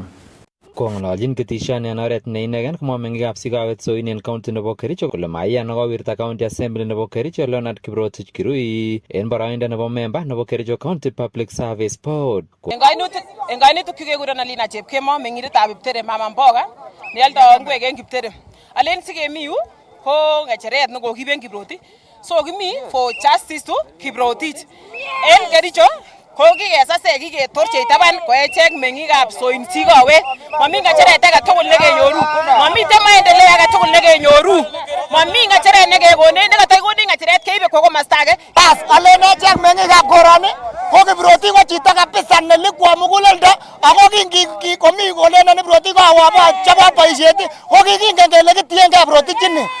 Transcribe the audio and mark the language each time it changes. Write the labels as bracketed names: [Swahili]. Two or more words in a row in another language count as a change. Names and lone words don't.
[Kalenjin] Kong'ololchin ketishoni en oret ne inegen komwa meng'ikab sigawet soin en county nebo Kericho kole maiyan nekowirta county assembly nebo Kericho Leonard Kiprotich Kirui en boroindo nebo member nebo Kericho County Public Service Board. En kainutik kekuren Alina Chepkemo meng'indetab Kiptere Mama Mboga nealdo ngwek en Kiptere. Alen sikemi yu ko ng'echeret nekokiib Kiprotich. [English] So kimi for justice to Kiprotich. [Kalenjin] En Kericho ko kikesase kiketorche taban ko echek meng'ikab soin sigawet. Mami ng'echeret age tugul nekenyoru. Mamiten maendeleo age tugul nekenyoru. Mami ng'echeret nekekone nekataikonin ng'echeret keibe kwa komosta age. Bas alen echek meng'ikab koroni ko Kiprotich ko chito kabisa nelikwo muguleldo ako komi kolenen Kiprotich koawo chebo boisiet ko kikingen kele kitiengei Kiprotich ini.